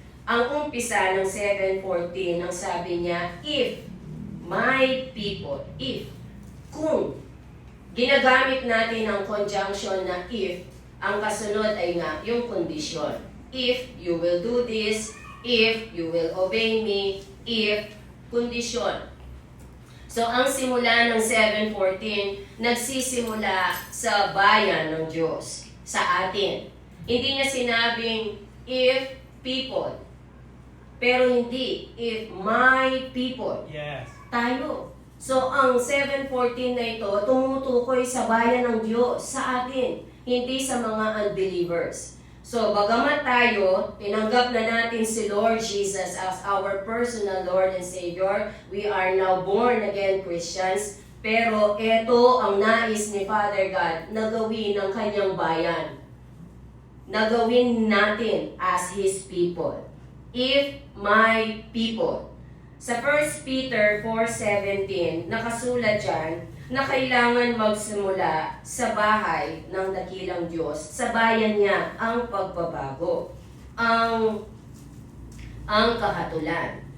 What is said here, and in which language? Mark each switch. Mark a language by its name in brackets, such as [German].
[Filipino] Ang umpisa ng 7:14, ang sabi niya, if my people, if, kung ginagamit natin ang conjunction na if, ang kasunod ay nga yung kondisyon. If you will do this, if you will obey me, if kondisyon. So, ang simula ng 7:14, nagsisimula sa bayan ng Diyos, sa atin. Hindi niya sinabing, if people. Pero hindi, if my people. [English] Yes. [Filipino] Tayo. So, ang 7:14 na ito, tumutukoy sa bayan ng Diyos, sa atin. Hindi sa mga unbelievers. So, bagamat tayo, tinanggap na natin si Lord Jesus as our personal Lord and Savior, we are now born again Christians, pero ito ang nais ni Father God na gawin ng kanyang bayan. Na gawin natin as His people. [English] If my people. [Filipino] Sa 1 Peter 4:17, nakasulat dyan, na kailangan magsimula sa bahay ng dakilang Diyos, sa bayan niya ang pagbabago, ang kahatulan.